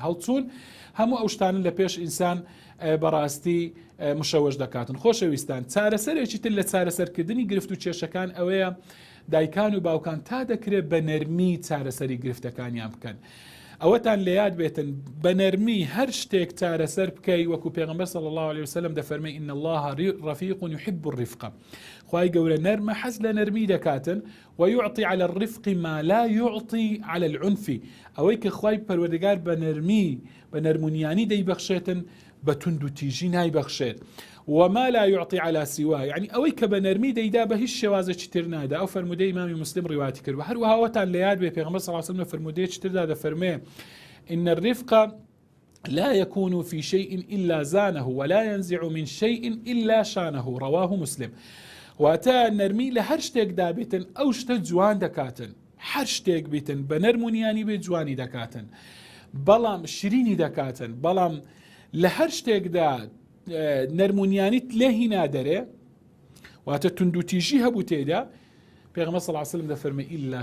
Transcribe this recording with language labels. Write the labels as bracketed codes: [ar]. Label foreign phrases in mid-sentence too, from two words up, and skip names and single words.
[ckb] هەڵچوون هەموو ئەو شتانن لە پێش ئینسان بەڕاستی مشەوەش دەکاتن. خۆشەویستان چارەسەرێکی تر لە چارەسەرکردنی گرفت و کێشەکان ئەوەیە دایکان و باوکان تا دەکرێت بە نەرمی چارەسەری گرفتەکانیان بکەن. ئەوەتان لە یاد بێتن بە نەرمی هەر شتێک چارەسەر بکەی، وەکو پێغەمبەر [ar] صلی الله عليه وسلم [ckb] دەفەرمێ [ar] إن الله رفيق يحب الرفق، [ckb] خوای گەورە نەرمە حەز لە نەرمی دەکاتن، [ar] ويعطي على الرفق ما لا يعطي على العنف، [ckb] ئەوەی کە خوای پەروەردگار بە نەرمی بە نەرمونیانی دەیبەخشێتن بە تونند و تیژی نایبەخشێت [ar] وما لا يعطي على سواه [ckb] يعني ئەوەی کە بە نەرمی دەیدا بە هیچ شێوازێکی تر نادا ئەو فەرمودەی ئیمامی مسلم ڕیواتی کرد و هەروەها ئەوەتان لە یاد بێ پێغەمبەر [ar] صلی الله عليه وسلم [ckb] فەرمودەیەکی تردا دەفەرمێ [ar] إن الرفق لا يكون في شيء إلا زانه ولا ينزع من شيء إلا شانه رواه مسلم [ckb] واتە نەرمی لە هەر شتێکدا بێتن ئەو شتە جوان دەکاتن هەر شتێک بێتن بە نەرمونیانی بێ جوانی دەکاتن بەڵام شرینی دەکاتن بەڵام لە هەر شتێکدا نەرمونیانیت لێهی نادەرێ واتە توندوتیژی هەبوو تێدا پێغەمبەر [ar] صلی الله علیه و سلم [ckb] دەفەرمێ ئیلا